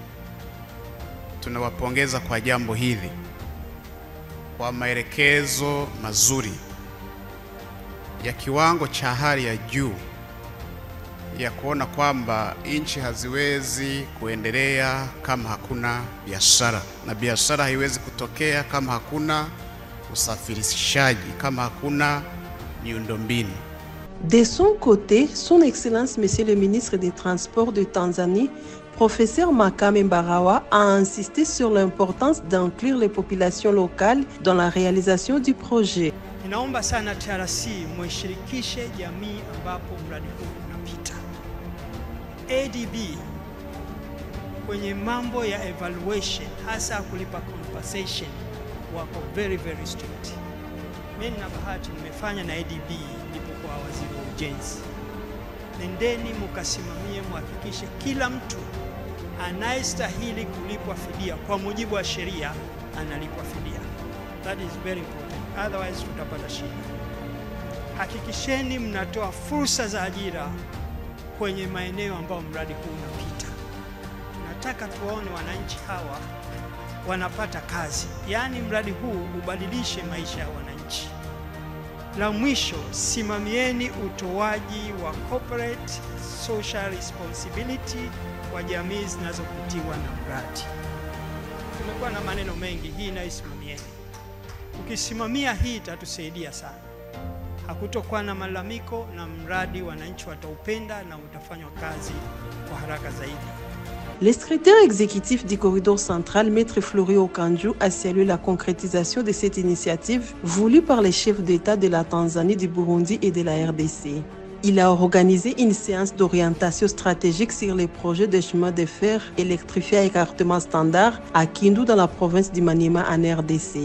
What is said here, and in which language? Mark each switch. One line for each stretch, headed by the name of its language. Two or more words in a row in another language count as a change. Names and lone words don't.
Swahili: Tunawapongeza kwa jambo hili, kwa maelekezo mazuri ya kiwango cha hali ya juu ya kuona kwamba nchi haziwezi kuendelea kama hakuna biashara, na biashara haiwezi kutokea kama hakuna usafirishaji, kama hakuna miundombinu.
French: De son côté, son Excellence Monsieur le ministre des Transports de Tanzanie, Professeur Makame Mbarawa, a insisté sur l'importance d'inclure les populations locales dans la réalisation du projet.
Swahili: Ninaomba sana TRC mwishirikishe jamii ambapo mradi huu unapita. ADB kwenye mambo ya evaluation, hasa kulipa compensation, wako
English: very strict.
Swahili: Mimi na bahati nimefanya na ADB nilipokuwa waziri wa ujenzi. Nendeni mukasimamie, muhakikishe kila mtu anayestahili kulipwa fidia kwa mujibu wa sheria analipwa fidia.
English: That is very important. Otherwise
Swahili: tutapata shida. Hakikisheni mnatoa fursa za ajira kwenye maeneo ambayo mradi huu unapita. Tunataka tuwaone wananchi hawa wanapata kazi. Yaani mradi huu ubadilishe maisha ya wananchi. La mwisho, simamieni utoaji wa
English: corporate social responsibility
Swahili: kwa jamii zinazopitiwa na mradi. Tumekuwa na maneno mengi, hii naisimamieni. Ukisimamia hii itatusaidia sana. Hakutokuwa na malalamiko na mradi wananchi wataupenda na utafanywa kazi kwa haraka zaidi.
French: Le secrétaire exécutif du corridor central, Maître Flori Okanju, a salué la concrétisation de cette initiative voulue par les chefs d'État de la Tanzanie, du Burundi et de la RDC. Il a organisé une séance d'orientation stratégique sur les projets de chemin de fer électrifié à écartement standard à Kindu dans la province du Maniema en RDC.